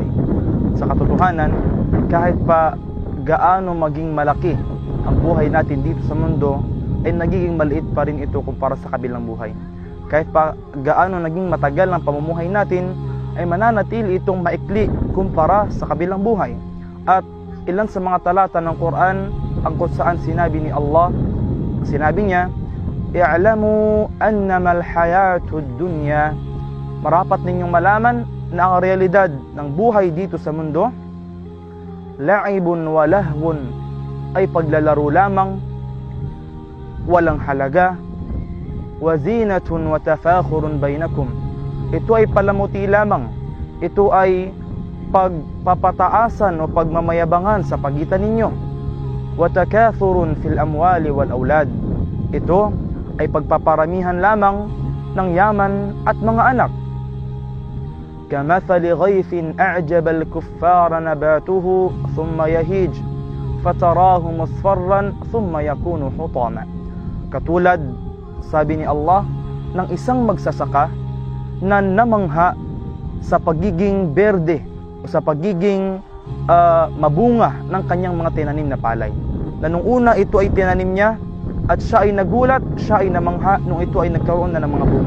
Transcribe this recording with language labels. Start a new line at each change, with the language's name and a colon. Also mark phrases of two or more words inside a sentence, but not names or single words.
Filipino: Sa katotohanan, kahit pa gaano maging malaki ang buhay natin dito sa mundo, ay nagiging maliit pa rin ito kumpara sa kabilang buhay. Kahit pa gaano naging matagal ang pamumuhay natin, ay mananatili itong maikli kumpara sa kabilang buhay. At ilan sa mga talata ng Quran ang kung saan sinabi ni Allah, sinabi niya,
Arabic: اعلموا أنما الحياة الدنيا,
Filipino: marapat ninyong malaman na ang realidad ng buhay dito sa mundo,
Arabic: لعب ولهو,
Filipino: ay paglalaro lamang, walang halaga,
Arabic: وزينة وتفاخر بينكم,
Filipino: ito ay palamuti lamang, ito ay pagpapataasan o pagmamayabangan sa pagitan ninyo,
Arabic: وتكاثر في الأموال والأولاد,
Filipino: ito ay pagpaparamihan lamang ng yaman at mga anak.
Arabic: كمثل غيث أعجب الكفار نباته ثم يهيج فتراه مصفرا ثم يكون حطاما.
Filipino: Katulad, sabi ni Allah, ng isang magsasaka na namangha sa pagiging berde o sa pagiging mabunga ng kanyang mga tinanim na palay. Na nung una ito ay tinanim niya at siya ay nagulat, siya ay namangha nung ito ay nagkaroon na ng mga bunga.